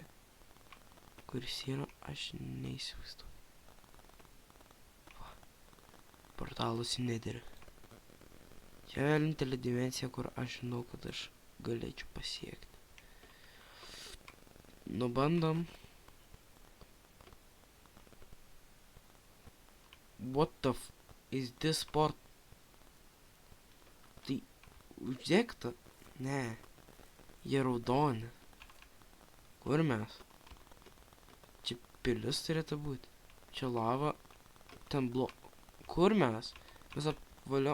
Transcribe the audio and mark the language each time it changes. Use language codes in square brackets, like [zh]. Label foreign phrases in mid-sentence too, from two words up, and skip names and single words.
[lt] Kuris yra, aš neįsivaizduoju. Va. Portalas į Netherį. Čia vienintelė dimensija, kur aš žinau, kad aš galėčiau pasiekti. Nubandom. [en] What the is this port? [lt] Tai uždegta? Ne. Jie raudoni. Kur mes? Čia pilis turėtų būti. Čia lava. Ten Kur mes? Mes apvaliom.